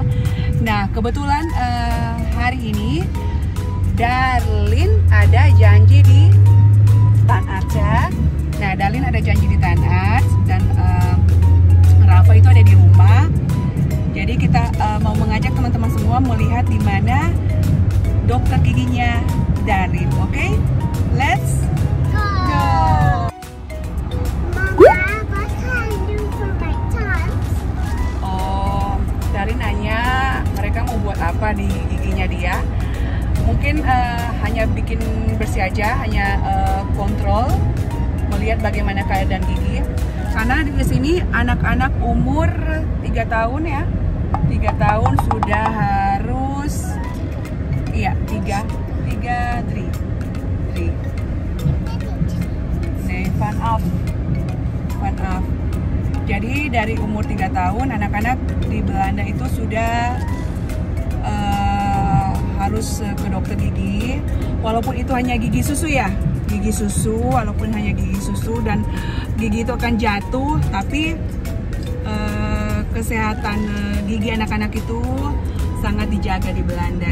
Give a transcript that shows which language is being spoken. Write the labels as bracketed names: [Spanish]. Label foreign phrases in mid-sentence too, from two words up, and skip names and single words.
[Indonesian] Nah, kebetulan hari ini Darlin ada janji di Tan Arts ya. Nah, Darlin ada janji di Tan Arts dan Rafa itu ada di rumah. Jadi kita mau mengajak teman-teman semua melihat di mana dokter giginya Darlin. Oke? [English] Let's go. Mama, what can I do for my tongue? [Indonesian] Oh, Darlin nanya mereka mau buat apa di giginya dia. Mungkin hanya bikin bersih aja, hanya kontrol, melihat bagaimana keadaan gigi. Karena di sini anak-anak umur 3 tahun ya, 3 tahun sudah harus, iya 3, [Dutch] van af. [Indonesian] Jadi dari umur 3 tahun anak-anak di Belanda itu sudah harus ke dokter gigi, walaupun itu hanya gigi susu ya, gigi susu, walaupun hanya gigi susu dan gigi itu akan jatuh, tapi kesehatan gigi anak-anak itu sangat dijaga di Belanda.